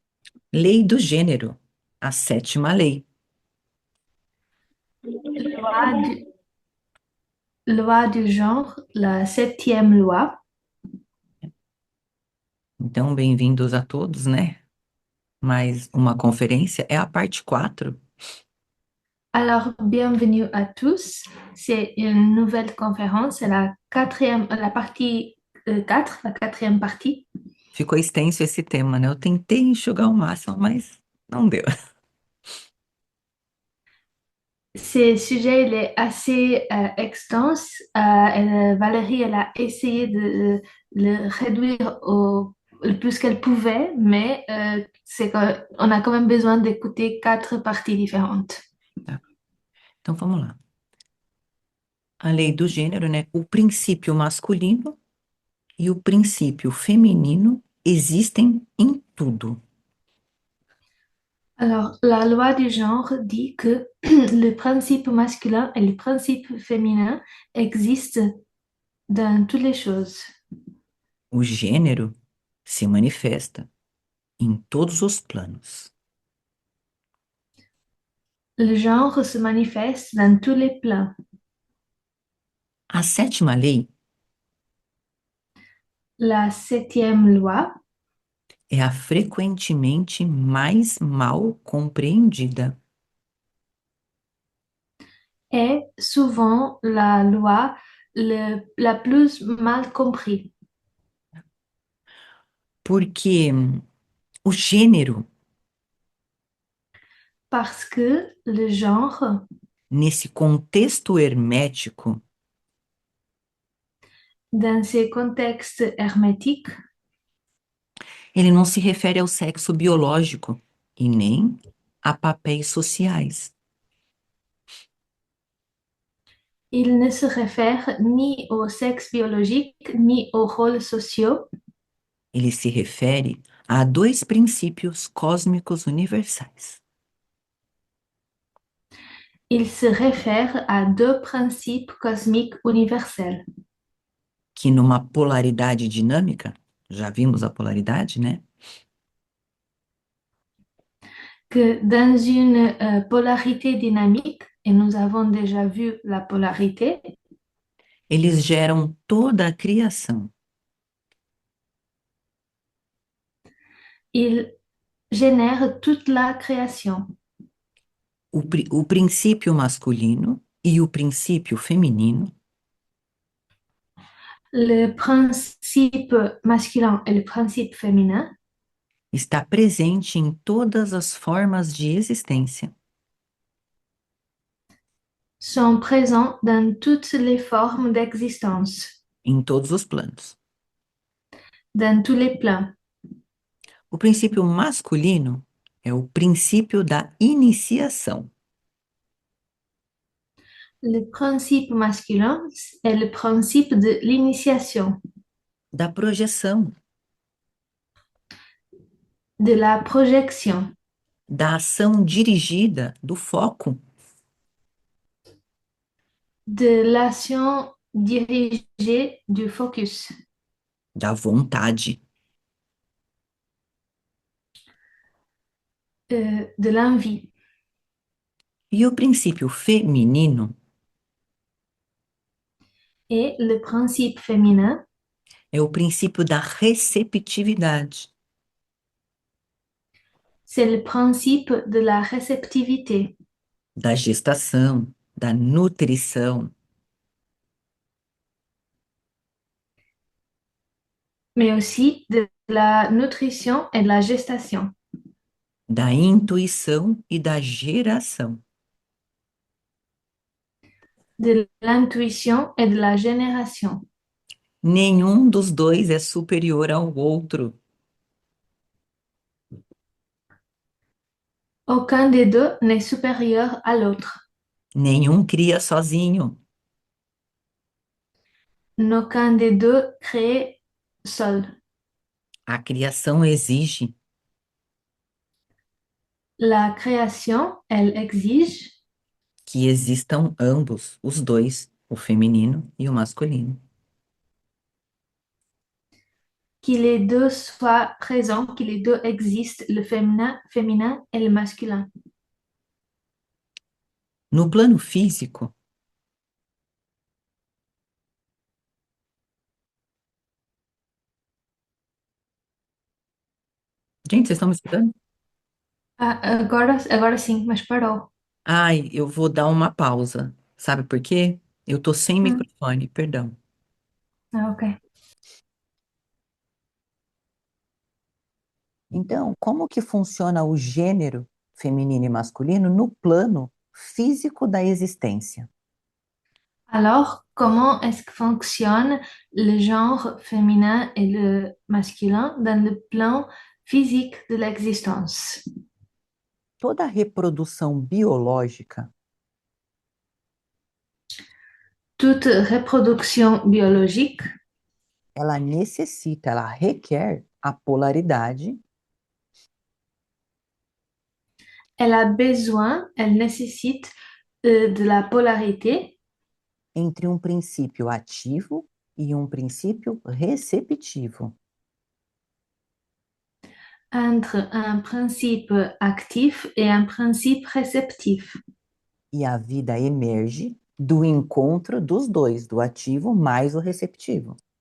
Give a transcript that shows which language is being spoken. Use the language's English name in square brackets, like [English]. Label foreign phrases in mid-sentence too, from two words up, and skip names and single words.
[Portuguese] Lei do gênero, a sétima lei. [French] Loi loi du genre, la septième loi. [Portuguese] Então, bem-vindos a todos, né? Mais uma conferência, é a parte 4. [French] Alors, bienvenue à tous. C'est une nouvelle conférence, c'est la quatrième, la partie 4, la quatrième partie. [Portuguese] Ficou extenso esse tema, né? Eu tentei enxugar o máximo, mas não deu. [French] Ce sujet, il est assez extense. Valérie, elle a essayé de le réduire le plus qu'elle pouvait, mais on a quand même besoin d'écouter quatre parties différentes. [Portuguese] Tá? Então, vamos lá. A lei do gênero, né? O princípio masculino e o princípio feminino existem em tudo. [French] Alors, la loi du genre dit que le principe masculin et le principe féminin existent dans toutes les choses. [Portuguese] O gênero se manifesta em todos os planos. [French] Le genre se manifeste dans tous les plans. [Portuguese] A sétima lei [French] La septième loi [Portuguese] é a frequentemente mais mal compreendida, [French] est souvent la loi la plus mal comprise [Portuguese] porque o gênero, [French] parce que le genre, [Portuguese] nesse contexto hermético, [French] dans ces contextes hermétiques, [Portuguese] ele não se refere ao sexo biológico e nem a papéis sociais. [French] il ne se réfère ni au sexe biologique ni aux rôles sociaux. [Portuguese] Ele se refere a dois princípios cósmicos universais, [French] Il se réfère à deux principes cosmiques universels [Portuguese] que numa polaridade dinâmica, já vimos a polaridade, né? [French] que dans une polarité dynamique, et nous avons déjà vu la polarité, [Portuguese] Eles geram toda a criação. [French] il génère toute la création. [Portuguese] O princípio masculino e o princípio feminino [French] Le principe masculin et le principe féminin [Portuguese] está presente em todas as formas de existência, [French] sont présents dans toutes les formes d'existence, [Portuguese] em todos os planos. [French] dans tous les plans. [Portuguese] O princípio masculino é o princípio da iniciação, [French] Le principe masculin est le principe de l'initiation, [Portuguese] da projeção, [French] de la projection, [Portuguese] da ação dirigida, do foco, [French] de l'action dirigée, du focus, [Portuguese] da vontade. [French] de l'envie. [Portuguese] E o princípio feminino [French] Et le principe féminin, [Portuguese] é o princípio da receptividade, [French] c'est le principe de la réceptivité, [Portuguese] da gestação, da nutrição, [French] mais aussi de la nutrition et de la gestation, [Portuguese] da intuição e da geração. [French] de l'intuition et de la génération. [Portuguese] Nenhum dos dois é superior ao outro. [French] Aucun des deux n'est supérieur à l'autre. [Portuguese] Nenhum cria sozinho. [French] Aucun des deux crée seul. [Portuguese] A criação exige [French] La création, elle exige [Portuguese] que existam ambos, os dois, o feminino e o masculino. [French] que les deux soient présents, que les deux existent, le féminin et le masculin. [Portuguese] No plano físico, gente, vocês estão me escutando? Ah, agora sim, mas parou. Ai, eu vou dar uma pausa. Sabe por quê? Eu tô sem Hum, microfone, perdão. ok. Então, como que funciona o gênero feminino e masculino no plano físico da existência? [French] Alors, comment est-ce que fonctionne le genre féminin et le masculin dans le plan physique de l'existence? [Portuguese] Toda reprodução biológica, [French] Toute reproduction biologique, [Portuguese] ela necessita, ela requer a polaridade [French] elle nécessite de la polarité [Portuguese] entre um princípio ativo e um princípio receptivo. [French] entre un principe actif et un principe réceptif. [Portuguese] E a vida emerge do encontro dos dois, do ativo mais o receptivo.